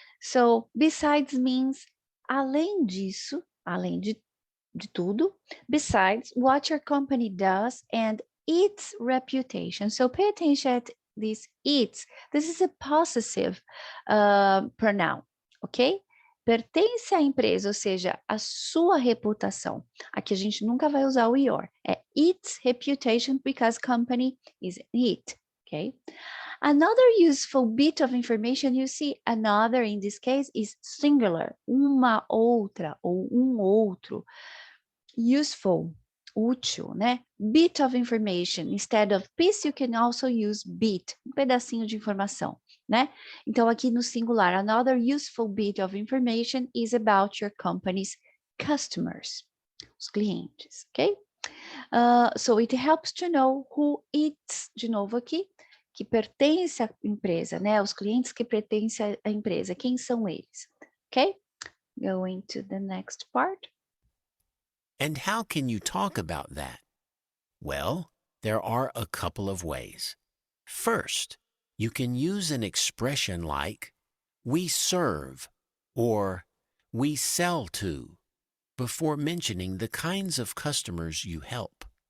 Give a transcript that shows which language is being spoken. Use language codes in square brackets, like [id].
[en] So besides means [pt] além disso, além de tudo, [en] besides what your company does and its reputation. So pay attention at this its. This is a possessive pronoun, ok? [pt] Pertence à empresa, ou seja, a sua reputação. Aqui a gente nunca vai usar o your. [en] É its reputation because company is it, okay? Another useful bit of information, you see, another in this case is singular, [pt] uma outra ou outro. [en] Useful, [pt] útil, né? [en] Bit of information. Instead of piece, you can also use bit, [pt] pedacinho de informação, né? Então, aqui no singular, [en] another useful bit of information is about your company's customers, [pt] os clientes, [en] ok? So it helps to know who it's, [pt] de novo aqui, que pertence à empresa, né? Os clientes que pertencem à empresa, quem são eles, ok? [en] Going to the next part. And how can you talk about that? Well, there are a couple of ways. First, you can use an expression like, we serve or we sell to before mentioning the kinds of customers you help.